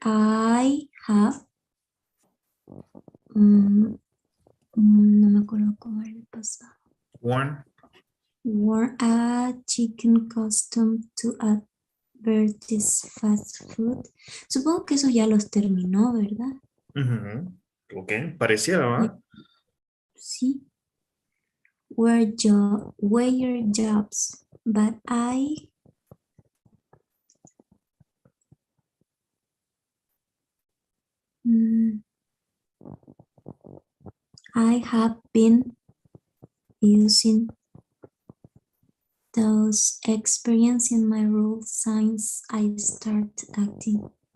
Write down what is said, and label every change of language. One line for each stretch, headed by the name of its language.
Spanish: I have no me acuerdo cómo era el pasado.
English: Worn a chicken costume to advertise fast food.
Spanish: Supongo que eso ya los terminó, ¿verdad? Ok, pareciera, ¿verdad? Sí.
English: Were your jobs, but I have been using those experience in my role since I started acting.